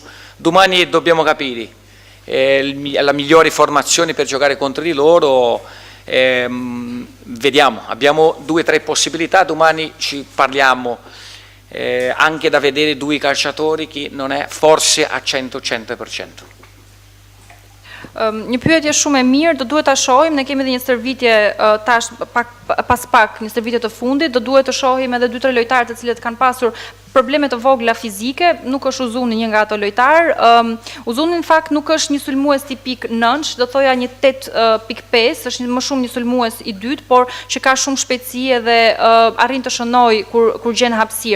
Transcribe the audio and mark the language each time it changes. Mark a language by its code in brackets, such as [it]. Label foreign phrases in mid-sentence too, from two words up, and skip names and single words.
[it] Domani dobbiamo capire la migliore formazione per giocare contro di loro. Vediamo, abbiamo 2-3 possibilità, domani ci parliamo, anche da vedere 2 calciatori che non è forse a 100%. [sq] Një pyetje shumë e mirë, do duhet ta shohim, ne kemi edhe një stërvitje tash pas një stërvitje të fundit, do duhet të shohim edhe 2-3 lojtarë të cilët kanë pasur probleme të vogla fizike, nuk është Uzuni një nga ato lojtarë. Uzuni në fakt nuk është një sulmues tipik 9, do thoja një 8.5, është më shumë një sulmues i dytë, por që ka shumë shpejtësi edhe arrin të shënoj kur gjen hapësirë.